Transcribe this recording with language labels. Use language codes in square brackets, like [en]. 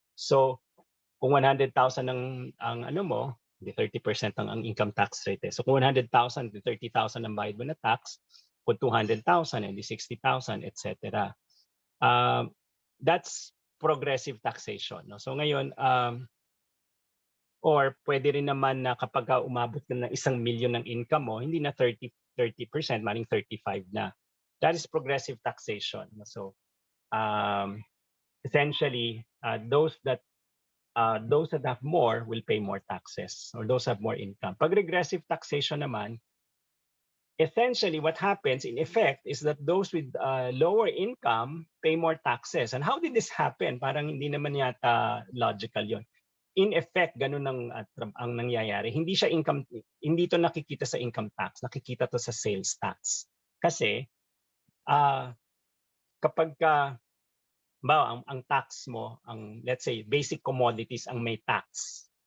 [tl] So kung 100,000 ang ano mo, di 30% ang income tax rate. So kung 100,000, di 30,000 ang bayad mo na tax. Kung 200,000, di 60,000, etc. [en] That's progressive taxation. No? [tl] So ngayon, or pwede rin naman na kapag umabot ka ng 1,000,000 ng income mo, hindi na 30%, maring 35 na. [en] That is progressive taxation. So essentially, those that have more will pay more taxes, or those have more income. Pag regressive taxation naman, essentially what happens in effect is that those with lower income pay more taxes. And how did this happen? [tl] Parang hindi naman yata logical yon. [en] In effect, [tl] ganun ang nangyayari. Hindi siya income, hindi to nakikita sa income tax, nakikita to sa sales tax. Kasi kapag ang tax mo, [en] let's say basic commodities [tl] ang may tax.